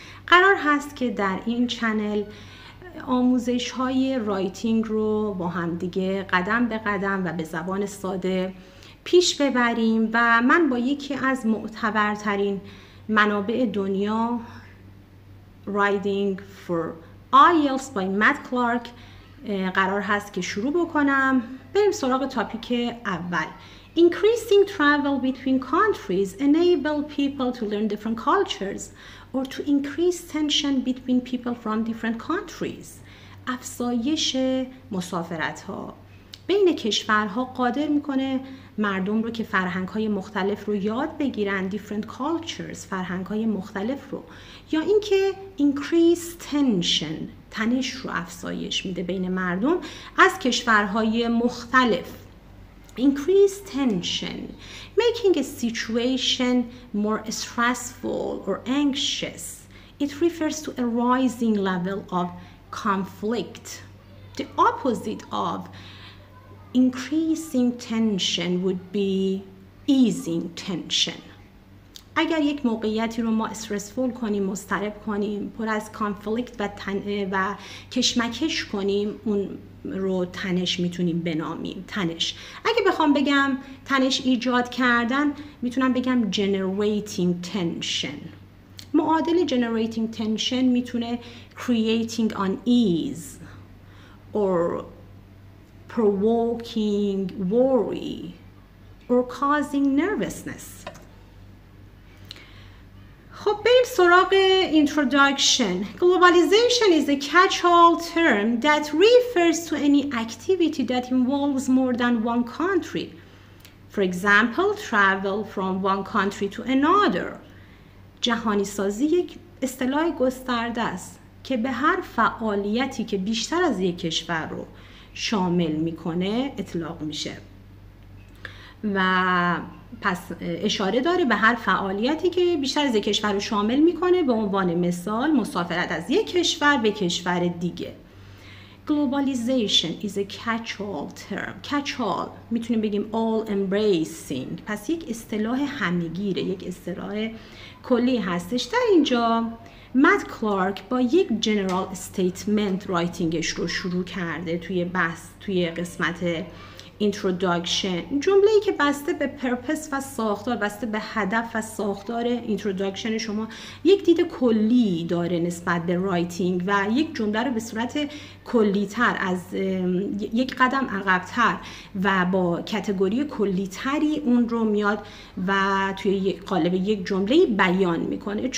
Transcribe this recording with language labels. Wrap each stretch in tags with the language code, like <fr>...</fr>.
<fa>قرار هست که در این چنل آموزش های رایتینگ رو با هم دیگه قدم به قدم و به زبان ساده پیش ببریم و من با یکی از معتبرترین منابع دنیا Writing for IELTS by Matt Clark قرار هست که شروع بکنم. بریم سراغ تاپیک اول.</fa> <en>Increasing travel between countries enable people to learn different cultures or to increase tension between people from different countries.</en> <fa>افزایش مسافرت ها بین کشورها قادر میکنه مردم رو که فرهنگ های مختلف رو یاد بگیرن،</fa> <en>different cultures،</en> <fa>فرهنگ های مختلف رو، یا اینکه</fa> <en>increase tension،</en> <fa>تنش رو افزایش میده بین مردم از کشورهای مختلف.</fa> <en>Increase tension, making a situation more stressful or anxious. It refers to a rising level of conflict. The opposite of increasing tension would be easing tension.</en> <fa>اگر یک موقعیتی رو ما استرسفول کنیم، مضطرب کنیم، پر از کانفلیکت و کشمکش کنیم، اون رو تنش میتونیم بنامیم. تنش، اگه بخوام بگم تنش ایجاد کردن، میتونم بگم</fa> <en>generating tension.</en> <fa>معادل</fa> <en>generating tension</en> <fa>میتونه</fa> <en>creating unease or provoking worry or causing nervousness.</en> <fa>خب بریم سراغ introduction.</fa> <en>Globalization is a catch-all term that refers to any activity that involves more than one country. For example, travel from one country to another.</en> <fa>جهانی سازی یک اصطلاح گسترده است که به هر فعالیتی که بیشتر از یک کشور رو شامل میکنه اطلاق میشه و پس اشاره داره به هر فعالیتی که بیشتر از یک کشور رو شامل میکنه. به عنوان مثال مسافرت از یک کشور به کشور دیگه.</fa> <en>Globalization is a catch-all term. catch-all</en> <fa>میتونیم بگیم</fa> <en>all embracing.</en> <fa>پس یک اصطلاح همه‌گیره، یک اصطلاح کلی هستش. در اینجا مت کلارک با یک جنرال استیتمنت رایتینگش رو شروع کرده توی قسمت introduction. جمله‌ای که بسته به پرپس و ساختار، بسته به هدف و ساختار introduction شما یک دید کلی داره نسبت به رایتینگ و یک جمله رو به صورت کلی‌تر، از یک قدم عقب‌تر و با کاتگوری کلی‌تری اون رو میاد و توی قالب یک جمله بیان میکنه.</fa>